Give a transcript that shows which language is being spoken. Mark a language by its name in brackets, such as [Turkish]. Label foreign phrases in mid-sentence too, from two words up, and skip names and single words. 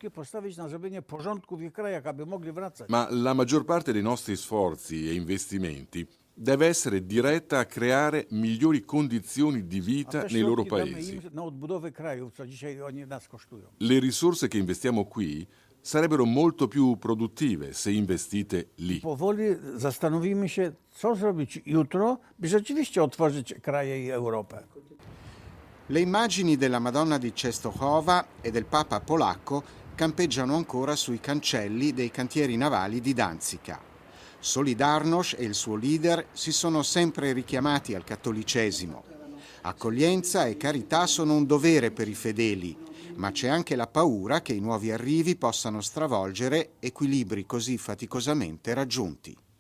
[Italian] Ma la maggior parte dei nostri sforzi e investimenti deve essere diretta a creare migliori condizioni di vita nei loro paesi. Le risorse che investiamo qui sarebbero molto più produttive se investite lì. [Polish] Powoli zastanowimy się, co zrobić jutro, by rzeczywiście otworzyć kraje i Europę. [Italian] Le immagini della Madonna di Częstochowa e del Papa polacco campeggiano ancora sui cancelli dei cantieri navali di Danzica. Solidarność e il suo leader si sono sempre richiamati al cattolicesimo. Accoglienza e carità sono un dovere per i fedeli, ma c'è anche la paura che i nuovi arrivi possano stravolgere equilibri così faticosamente raggiunti.